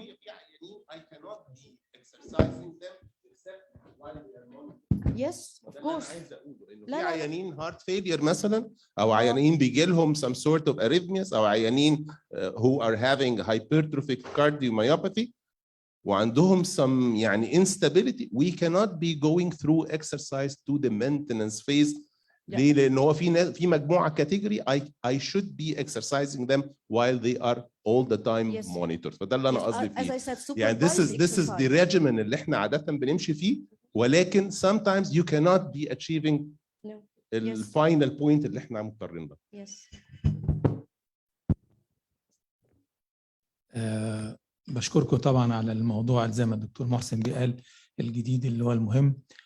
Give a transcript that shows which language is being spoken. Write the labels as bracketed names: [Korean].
[Arabic] في عيانين [English] I cannot be exercising them except while they are monitored. Yes, of course. [Arabic] عايز اقوله انه في لا، لا. عيانين هارت فيلير مثلا، او عيانين بيجي لهم [English] some sort of arrhythmias، [Arabic] او عيانين [English] who are having hypertrophic cardiomyopathy [Arabic] وعندهم some يعني instability. [English] We cannot be going through exercise to the maintenance phase. [Arabic] ليه؟ لأن هو في مجموعة كاتيجوري [English] I should be exercising them while they are all the time monitored. [Arabic] فده اللي أنا قصدي فيه. يعني [English] this is the regimen [Arabic] اللي إحنا عادة بنمشي فيه، ولكن [English] sometimes you cannot be achieving [Arabic] الفاينل بوينت اللي إحنا مضطرين له. بشكركم طبعا على الموضوع زي ما الدكتور محسن جه قال الجديد اللي هو المهم.